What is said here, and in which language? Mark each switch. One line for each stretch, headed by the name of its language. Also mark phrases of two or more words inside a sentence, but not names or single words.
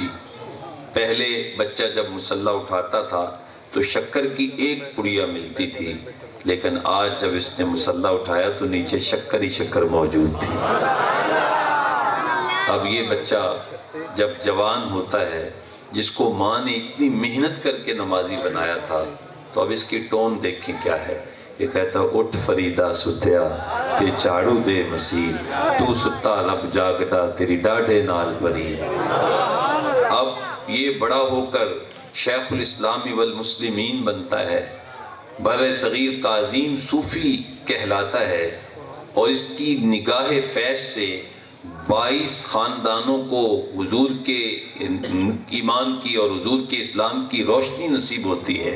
Urdu: پہلے بچہ جب مصلی اٹھاتا تھا تو شکر کی ایک پڑیا ملتی تھی، لیکن آج جب اس نے مصلی اٹھایا تو نیچے شکر ہی شکر موجود تھی۔ اب یہ بچہ جب جوان ہوتا ہے، جس کو ماں نے اتنی محنت کر کے نمازی بنایا تھا، تو اب اس کی ٹون دیکھیں کیا ہے۔
Punjabi: یہ کہتا اٹھ فریدہ ستیا تے چاڑو دے مسیح، تو ستا رب جاگدا تیری ڈاڈے نال بری۔
Urdu: اب یہ بڑا ہو کر شیخ الاسلام والمسلمین بنتا ہے، بر صغیر کا عظیم صوفی کہلاتا ہے، اور اس کی نگاہ فیض سے 22 خاندانوں کو حضور کے ایمان کی اور حضور کے اسلام کی روشنی نصیب ہوتی ہے۔